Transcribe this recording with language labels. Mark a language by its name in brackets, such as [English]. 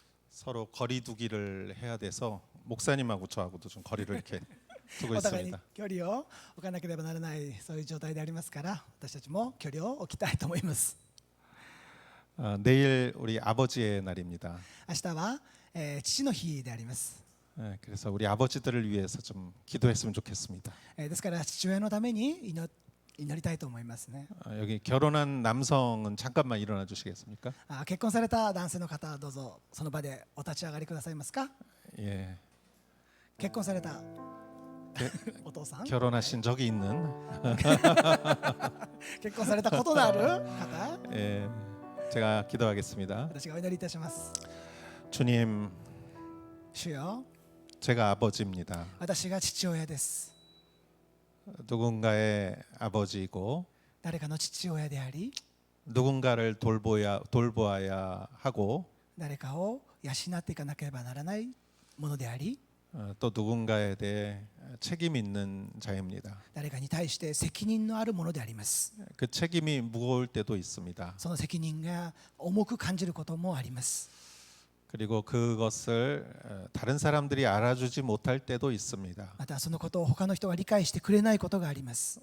[Korean] 서로 거리 두기를 해야 돼서 목사님하고 저하고도 좀 거리를 이렇게 두고 [Japanese] お互いに [Korean] 있습니다. [Japanese] 距離を置かなければならないそういう状態でありますから私たちも距離を置きたいと思います。 [Korean] 내일 우리 아버지의 날입니다. [Japanese] 明日は、父の日であります。 [Korean] 그래서 우리 아버지들을 위해서 좀 기도했으면 좋겠습니다. [Japanese] ですから父親のために祈りたいと思いますね。 [Korean] 여기 결혼한 남성은 잠깐만 일어나 주시겠습니까? [Japanese] 結婚された男性の方どうぞその場でお立ち上がりくださいますか。 [Korean] 예, [Japanese] 結婚されたお父さん [Korean] 결혼하신 적이 있는 [Japanese] 結婚されたことのある方 [Korean] 예, 제가 기도하겠습니다. [Japanese] 私がお祈りいたします。 [Korean] 주님, [Japanese] 主よ [Korean] 제가 아버지입니다. [Japanese] 私が父親です。 [Korean] 누군가의 아버지이고 [Japanese] 誰かの父親であり [Korean] 누군가를 돌보아야 하고 [Japanese] 誰かを養っていかなければならないものであり [Korean] 또 누군가에 대해 책임 있는 자입니다. [Japanese] 誰かに対して責任のあるものであります。 [Korean] 그 책임이 무거울 때도 있습니다. [Japanese] その責任が重く感じることもあります。 [Korean] 그리고 그것을 다른 사람들이 알아주지 못할 때도 있습니다. [Japanese] またそのことを他の人が理解してくれないことがあります。